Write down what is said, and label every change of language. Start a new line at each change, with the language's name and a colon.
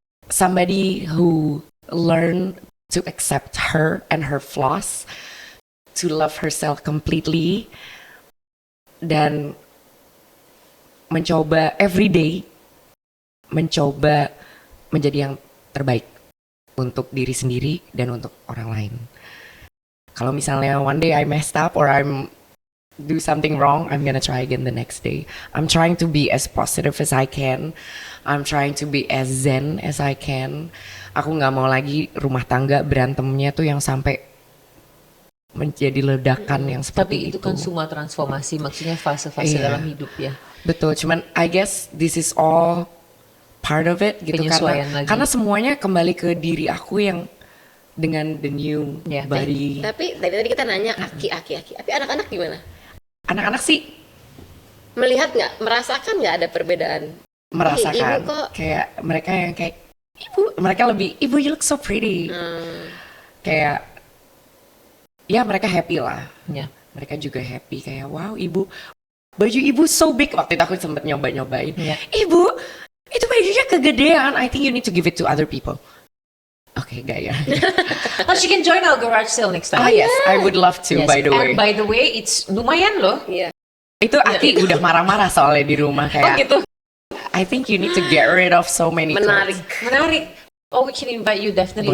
English: Somebody who learn to accept her and her flaws, to love herself completely,
Indonesian: dan mencoba everyday, mencoba menjadi yang terbaik untuk diri sendiri dan untuk orang lain. Kalau misalnya
English: one day I messed up or I'm do something wrong, I'm gonna try again the next day. I'm trying to be as positive as I can. I'm trying to be as zen as I can.
Indonesian: Aku nggak mau lagi rumah tangga berantemnya tuh yang sampai menjadi ledakan yang seperti Tapi itu kan semua transformasi, maksudnya fase-fase Iya. dalam hidup ya. Betul, cuman
English: I guess this is all part of it gitu,
Indonesian: Penyesuaian lagi. karena semuanya kembali ke diri aku yang dengan
English: the new
Indonesian: Ya,
English: body.
Indonesian: Tapi dari tadi kita nanya aki. Tapi anak-anak gimana? Anak-anak sih Melihat nggak, merasakan nggak ada perbedaan? merasakan Ibu kok kayak mereka yang kayak mereka lebih ibu,
English: you look so pretty.
Indonesian: Kayak ya mereka happy lah. Ya. Mereka juga happy kayak wow ibu, baju ibu
English: so big.
Indonesian: Waktu itu aku sempet nyobain. Ya. Ibu, itu bajunya kegedean.
English: I think you need to give it to other people.
Indonesian: Oke, gaya.
English: Oh, she can join our garage sale next time. Ah yes, I would love to. Yes. By the way, And by the way, it's
Indonesian: lumayan loh. iya. itu Aki udah marah-marah soalnya di rumah
English: Oh
Indonesian: kayak. gitu.
English: I think you need to get rid of so many
Indonesian: Menarik.
English: clothes.
Indonesian: Menarik.
English: Oh, we can invite you definitely.